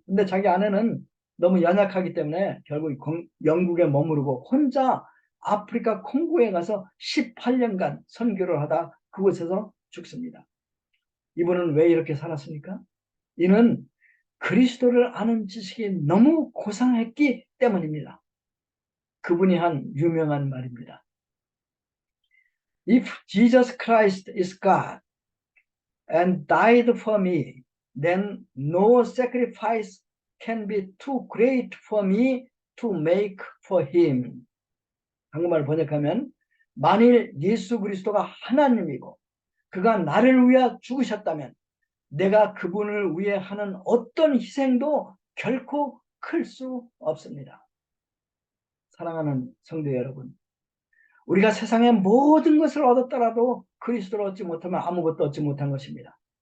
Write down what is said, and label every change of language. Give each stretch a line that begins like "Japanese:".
Korean: 근데 자기 아내는 너무 연약하기 때문에 결국 영국에 머무르고 혼자 아프리카 콩고에 가서 18년간 선교를 하다 그곳에서 죽습니다. 이분은 왜 이렇게 살았습니까? 이는 그리스도를 아는 지식이 너무 고상했기 때문입니다. 그분이 한 유명한 말입니다.
English: If Jesus Christ is God and died for me, then no sacrifice can be too great for me to make for him.
Korean: 한국말 번역하면 만일 예수 그리스도가 하나님이고 그가 나를 위해 죽으셨다면 내가 그분을 위해 하는 어떤 희생도 결코 클 수 없습니다. 사랑하는 성도 여러분, 우리가 세상의 모든 것을 얻었더라도 그리스도를 얻지 못하면 아무것도 얻지 못한 것입니다.